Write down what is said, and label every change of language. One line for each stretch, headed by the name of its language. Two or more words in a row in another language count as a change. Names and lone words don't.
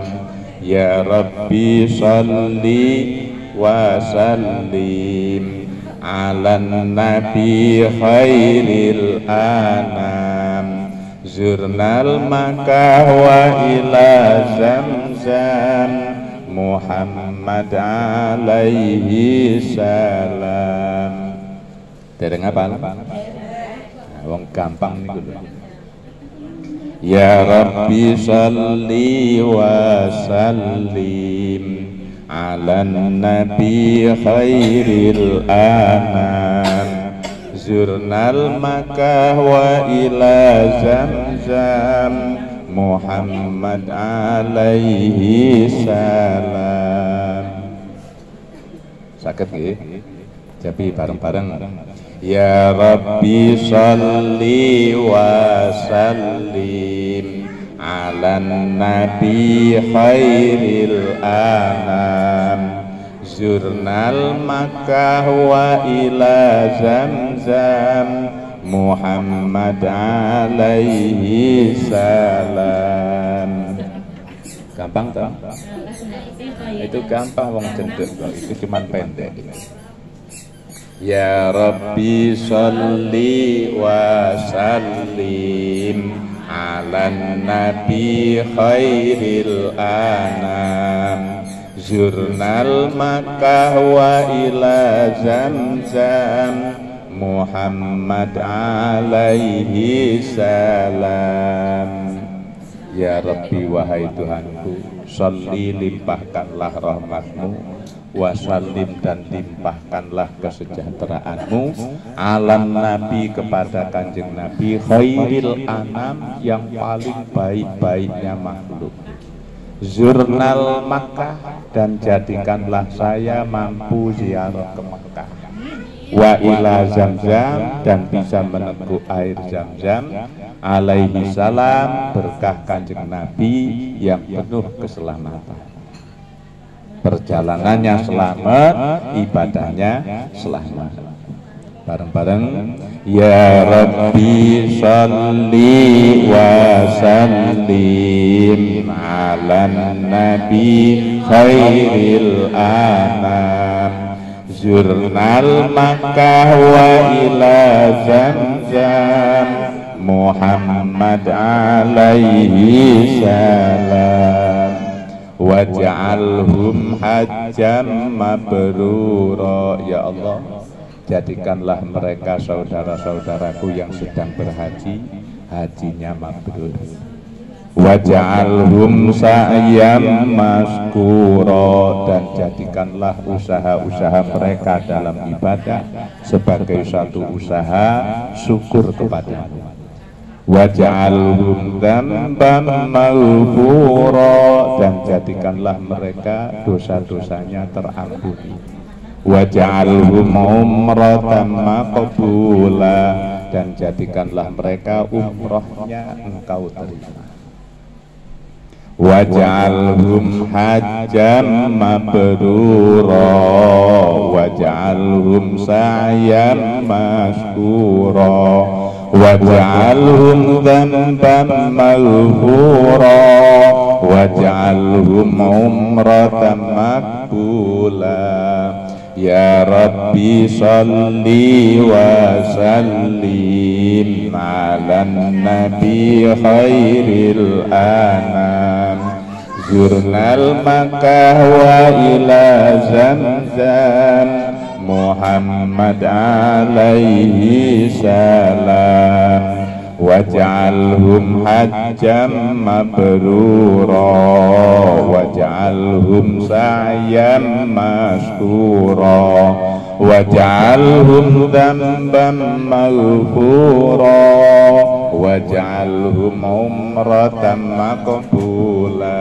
Arabic: يا ربي صل وسلم على نبي خير الأنام. زرنا مكة وإلى زمزم محمد عليه السلام.
Javanese: Dereng apa? Wong gampang niku lho.
Arabic: يا ربي صل وسلم على نبي خير الأنام. زرنا مكة وإلى زمزم محمد عليه السلام.
Javanese: Saged nggih? Jadi bareng-bareng.
Arabic: يا ربي صل وسلم على نبي خير الأنام. زرنا مكة وإلى زمزم محمد عليه السلام.
Javanese: Gampang toh? Itu gampang wong cendek kok,
Indonesian: itu cuman pendek.
Arabic: يا ربي صل وسلم على نبي خير الأنام. زرنا مكة وإلى زمزم محمد عليه السلام. يا ربي
Indonesian: wahai Tuhanku, sholli limpahkanlah rahmatmu, wasallim dan limpahkanlah kesejahteraanmu alam Nabi kepada kanjeng Nabi
Arabic: خير الأنام
Indonesian: yang paling baik-baiknya makhluk.
Arabic: زرنا مكة
Indonesian: dan jadikanlah saya mampu ziarah ke Makkah.
Arabic: وإلى زمزم
Indonesian: dan bisa meneguk air Zamzam
Arabic: عليه السلام
Indonesian: berkah kanjeng Nabi yang penuh keselamatan. Perjalanannya selamat, ibadahnya selamat.
Arabic: Bareng-bareng. يا ربي صل وسلم على نبي خير الأنام. زرنا مكة وإلى زمزم محمد عليه السلام. واجعلهم حجا مبرورا.
Indonesian: Ya Allah, jadikanlah mereka saudara-saudaraku yang sedang berhaji, hajinya mabrur.
Arabic: واجعلهم سعيا مشكورا
Indonesian: dan jadikanlah usaha-usaha mereka dalam ibadah sebagai satu usaha syukur kepadamu.
Arabic: واجعلهم ذنبا مغفورا
Indonesian: dan jadikanlah mereka dosa-dosanya terampuni.
Arabic: واجعلهم عمرة مقبولة
Indonesian: dan jadikanlah mereka umrohnya engkau terima.
Arabic: واجعلهم حجا مبرورا واجعلهم سعيا مشكورا واجعلهم ذنبا مغفورا واجعلهم عمرة مقبولة. يا ربي صل وسلم على نبي خير الأنام. زرنا مكة وإلى زمزم محمد عليه السلام. واجعلهم حجا مبرورا واجعلهم سعيا مشكورا واجعلهم ذنبا مغفورا واجعلهم عمرة مقبولة.